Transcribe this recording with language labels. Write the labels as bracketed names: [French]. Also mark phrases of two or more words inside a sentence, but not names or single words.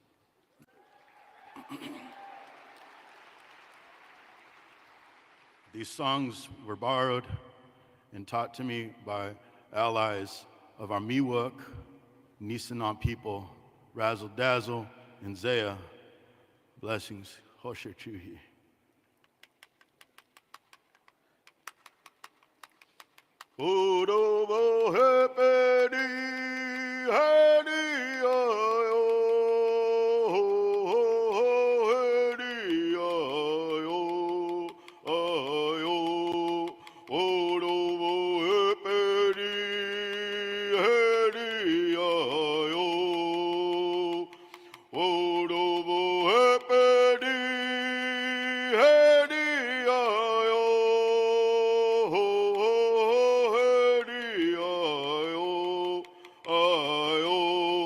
[English] These songs were borrowed and taught to me by allies of our Miwok, Nisenan people, Razzle Dazzle, and Zaya. Blessings. Hosher Chuhi. Udobo hepedi hani ayo hedi ayo ayo udobo hepedi hedi ayo udobo hepedi hedi ayo hedi ayo ayo